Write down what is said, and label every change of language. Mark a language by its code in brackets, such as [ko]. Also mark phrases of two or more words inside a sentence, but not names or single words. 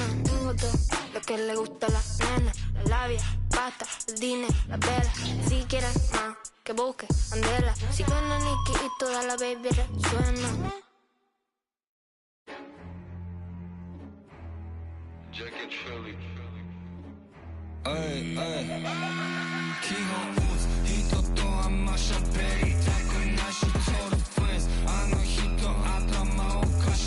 [es] Tengo todo lo que le gusta a la nena, la labia, pasta, el dinero, la vela. Si quieres más, que busque Mandela. Si suena Nicky y toda la baby resuena. [en] Jacket Philly. Ay, ay. [ja] 基本人とあんま喋りたくないし [en] Total friends [ja] あの人頭おかし